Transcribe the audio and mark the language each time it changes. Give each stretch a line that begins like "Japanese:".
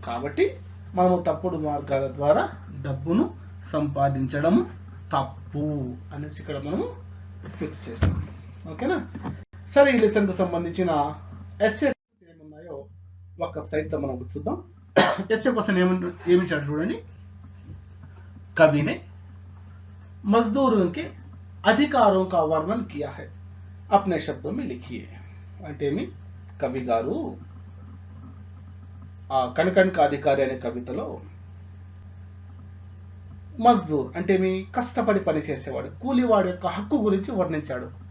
Telugu: కాబట్టి మనము తప్పుడు మార్గాల ద్వారా డబ్బును సంపాదించడం తప్పు అనేసి ఇక్కడ మనం ఫిక్స్ చేసాం. ఓకేనా. సరే, ఈ లెసన్ కు సంబంధించిన ఎస్ఏ ఏమున్నాయో ఒక సైట్ లో మనం చూద్దాం. ఎస్ఏ క్వశ్చన్ ఏమి ఇచ్చాడు చూడండి.
Hindi: कवि ने मजदूरों के अधिकारों का वर्णन किया है, अपने शब्दों में लिखिए.
Telugu: అంటే కవి గారు కణకణ్ కా అధికారి అనే కవితలో మజ్దూర్ అంటే కష్టపడి పని చేసేవాడు, కూలివాడు యొక్క హక్కు గురించి వర్ణించాడు.